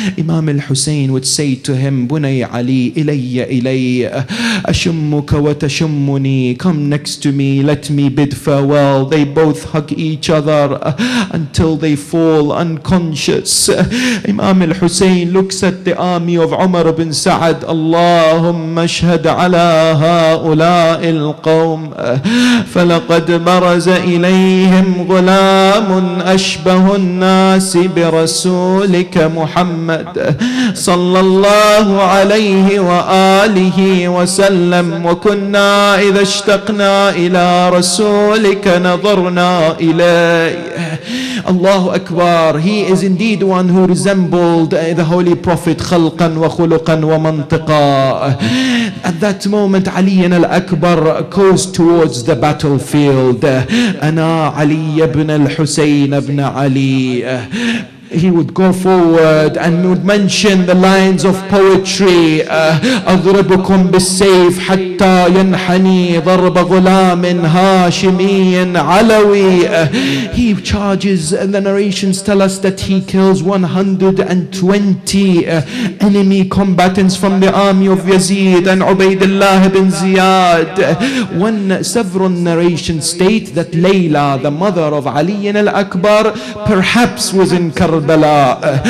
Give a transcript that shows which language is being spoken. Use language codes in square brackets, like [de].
[en] Imam al-Hussein would say to him, [ar] Bunay Ali, ilayya ashummuka wa tashummuni. [en] Come next to me, let me bid farewell. They both hug each other until they fall unconscious. Imam al-Hussein looks at the army of Umar ibn Sa'ad. [ar] اللهم اشهد على هؤلاء القوم فلقد برز إليهم غلام أشبه الناس برسولك محمد صلى الله عليه وآله وسلم وكنا إذا اشتقنا إلى رسولك نظرنا إليه. Allahu Akbar. [en] He is indeed one who resembled the Holy Prophet [ar] خلقا وخلقا ومنطقا. [en] At that moment, Ali al-Akbar goes towards the battlefield. [ar] أنا علي [en] ibn al-Husayn ibn Ali. he would go forward and would mention the lines of poetry. [ar] أضربكم بالسيف حتى ينحني ضرب غلام هاشمي علوي. [en] He charges, and the narrations tell us that he kills 120 enemy combatants from the army of Yazid and Ubaydullah ibn Ziyad. Several narrations state that Layla, the mother of Ali al-Akbar, perhaps was in Karbala.